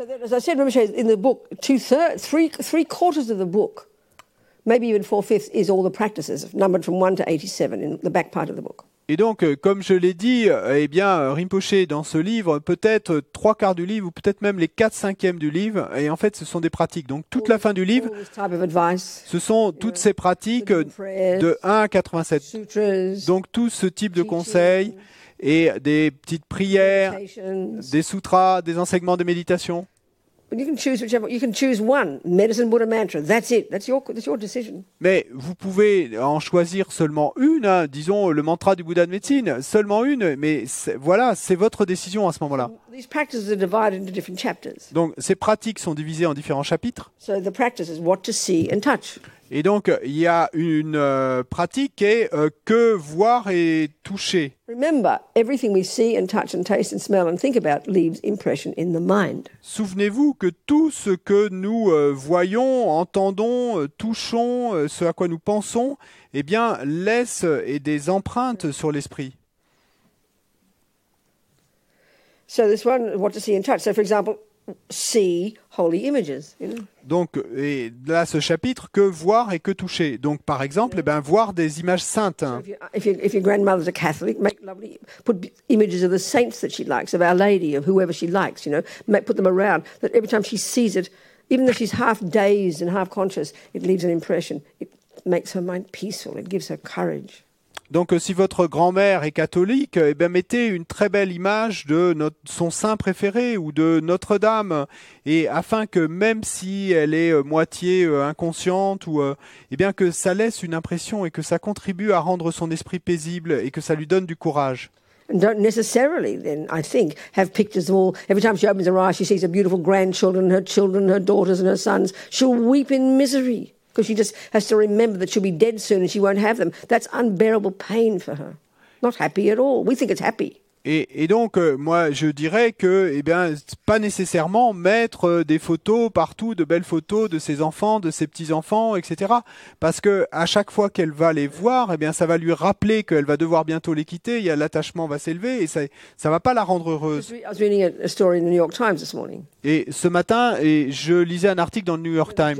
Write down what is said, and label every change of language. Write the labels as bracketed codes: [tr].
[en] So that, as I said, remember, in the book, three quarters of the book, maybe even 4/5, is all the practices, numbered from 1 to 87 in the back part of the book. [fr] Et donc, comme je l'ai dit, eh bien, Rinpoché, dans ce livre, peut-être 3/4 du livre, ou peut-être même les 4/5 du livre, et en fait, ce sont des pratiques. Donc, toute la fin du livre, [en] All this type of advice, [fr] ce sont toutes ces pratiques [en] prayers, [fr] de 1 à 87. [en] sutras, [fr] Donc, tout ce type de conseils et des petites prières, [en] meditations, [fr] des sutras, des enseignements de méditation. [en] But you can choose whichever. You can choose one medicine, Buddha mantra. That's it. That's your decision. [fr] Mais vous pouvez en choisir seulement une, hein, disons le mantra du Bouddha de médecine, seulement une, mais voilà, c'est votre décision à ce moment-là. [en] These practices are divided into different chapters. [fr] Donc ces pratiques sont divisées en différents chapitres. [en] So the practice is what to see and touch. [fr] Et donc il y a une pratique qui est que voir et toucher. [en] Remember, everything we see and touch and taste and smell and think about leaves impression in the mind. [fr] Souvenez-vous que tout ce que nous voyons, entendons, touchons, ce à quoi nous pensons, eh bien, laisse des empreintes sur l'esprit. [en] So this one, what to see and touch. So for example, see holy images. You know? [fr] Donc, et là, ce chapitre, que voir et que toucher. Donc, par exemple, eh ben, voir des images saintes. Hein. [en] If your grandmother's a Catholic, put images of the saints that she likes, of Our Lady, of whoever she likes, you know, put them around, that every time she sees it, even though she's half dazed and half conscious, it leaves an impression. It makes her mind peaceful. It gives her courage. [fr] Donc, si votre grand-mère est catholique, eh bien, mettez une très belle image de son saint préféré ou de Notre-Dame, et afin que même si elle est moitié inconsciente, ou eh bien que ça laisse une impression et que ça contribue à rendre son esprit paisible et que ça lui donne du courage. [en] And don't necessarily then, I think, have pictures of all. Every time she opens her eyes, she sees her beautiful grandchildren, her daughters and her sons. She'll weep in misery. Because she just has to remember that she'll be dead soon and she won't have them. That's unbearable pain for her. Not happy at all. We think it's happy. [fr] Et donc, moi, je dirais que, eh bien, pas nécessairement mettre des photos partout, de belles photos de ses enfants, de ses petits-enfants, etc. Parce que à chaque fois qu'elle va les voir, eh bien, ça va lui rappeler qu'elle va devoir bientôt les quitter. L'attachement va s'élever et ça va pas la rendre heureuse. [en] I was reading a story in the New York Times this morning. [fr] Et ce matin, je lisais un article dans le New York Times.